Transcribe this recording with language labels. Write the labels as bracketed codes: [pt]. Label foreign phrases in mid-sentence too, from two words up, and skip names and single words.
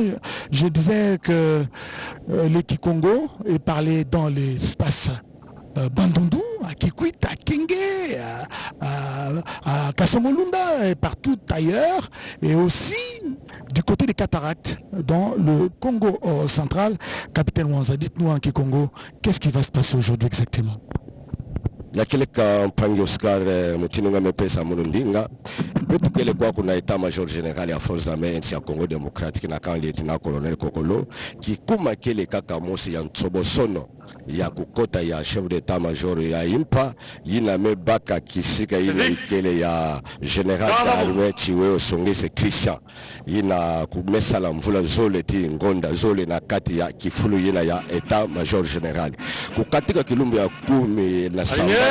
[fr] Je disais que le Kikongo est parlé dans l'espace Bandundu, à Kikwit, à Kenge, à Kasongolunda et partout ailleurs, et aussi du côté des cataractes dans le Congo central. Capitaine Mwanza, dites-nous en Kikongo, qu'est-ce qui va se passer aujourd'hui exactement? [ktu] Ya kile kampangi Oscar mutinunga mepesa munundinga betu kele kwa kuna [fr] état major général [ktu] ya [fr] forces armées [ktu] ya Congo démocratique na kan [fr] lieutenant colonel [ktu] Kokolo kikuma kele kaka mosi ya Ntsobosono ya kukota ya [fr] chef d'état major [ktu] ya impa yina mebaka kisika ile kele ya [fr] général d'armée [ktu] Chiweo Songese Christian yina kumesala mvula zole ti ngonda zole na kati ya kifulu yina ya [fr] état major général [ktu] kukatika kilumbu ya 10 na samba